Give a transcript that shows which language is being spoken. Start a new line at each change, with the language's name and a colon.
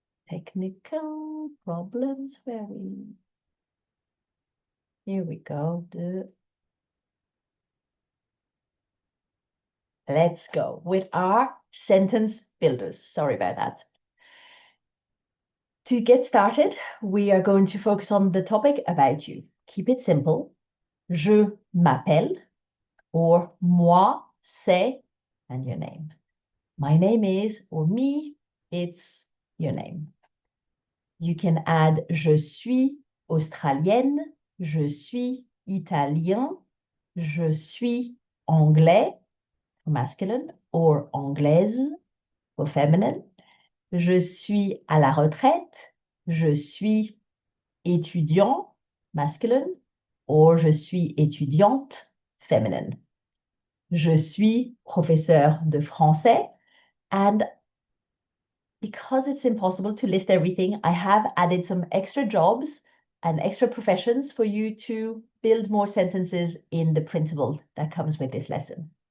English: Technical problems where here we go. Let's go with our sentence builders. Sorry about that. To get started, we are going to focus on the topic about you. Keep it simple.
French: Je m'appelle,
English: or
French: moi c'est,
English: and your name. My name is, or me, it's your name. You can add
French: je suis australienne, je suis italien, je suis anglais,
English: for masculine, or
French: anglaise,
English: for feminine.
French: Je suis à la retraite, je suis étudiant,
English: masculine, or
French: je suis étudiante,
English: feminine.
French: Je suis professeur de français,
English: and because it's impossible to list everything, I have added some extra jobs and extra professions for you to build more sentences in the printable that comes with this lesson.